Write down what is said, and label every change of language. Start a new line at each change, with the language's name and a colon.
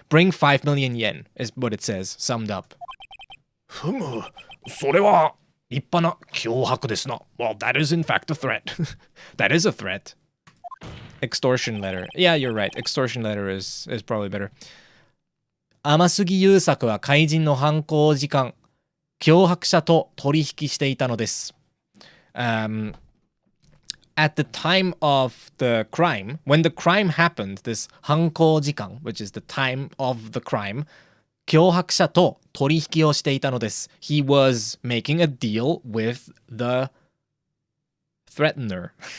English: Bring 5 million yen is what it says, summed up.
Japanese: ふむ、それは立派な脅迫ですな。
English: Well, that is in fact a threat. That is a threat. Extortion letter. Yeah, you're right. Extortion letter is probably better.
Japanese: 天杉優作は怪人の犯行時間、脅迫者と取引していたのです。
English: At the time of the crime, when the crime happened, this 犯行時間, which is the time of the crime,
Japanese: 脅迫者と取引をしていたのです。
English: He was making a deal with the threatener.